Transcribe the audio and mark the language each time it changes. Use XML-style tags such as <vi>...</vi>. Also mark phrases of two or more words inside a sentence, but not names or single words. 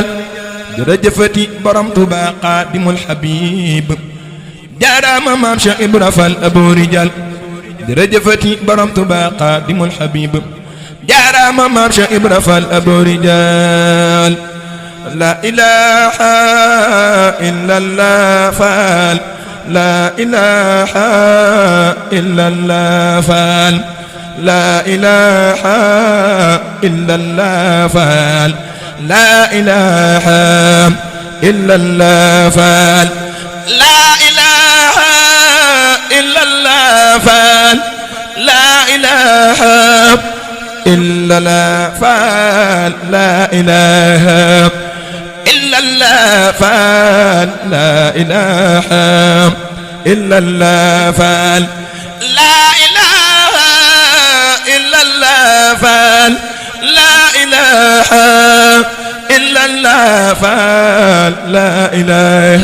<wo>jërëjëfati borom Tuba Xadimul Habib jaaraama maam Cheikh Ibra Fall Abou Rijal jërëjëfati borom Tuba Xadimul Habib jaaraama maam Cheikh Ibra Fall Abou Rijal</wo> <ar>لا إله إلا الله</ar> <wo>Fall</wo> <ar>لا إله إلا الله</ar> <wo>Fall</wo> <ar>لا إله إلا الله Fall لا إله إلا الله Fall لا إله إلا الله Fall لا إله إلا الله فلا إله إلا الله فلا إله إلا الله فلا إله إلا الله فلا إله إلا الله فلا إله</ar>